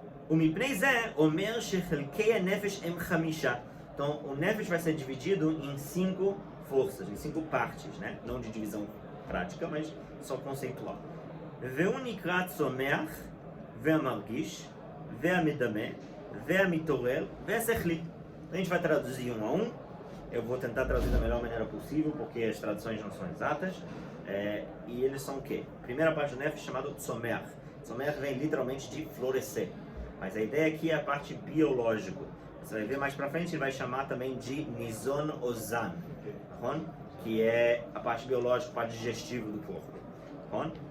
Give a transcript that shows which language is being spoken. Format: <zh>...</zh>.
<he>ומפני זה אומר שחלקי הנפש הם 5.</he> <pt>Então o nefesh vai ser dividido em 5 forças, em 5 partes, né? Não de divisão prática, mas só conceitual.</pt> <he>והוא נקרא צומח והמרגיש והמדמה והמתעורר והשכלי.</he> <pt>A gente vai traduzir um a um. Eu vou tentar traduzir da melhor maneira possível, porque as traduções não são exatas. E eles são o quê? Primeira parte do nefesh chamado tzomeach. Tzomeach vem literalmente de florescer. Mas a ideia aqui é a parte biológica. Você vai ver mais pra frente, ele vai chamar também de nizon ozan, que é a parte biológica, a parte digestiva do corpo.</pt>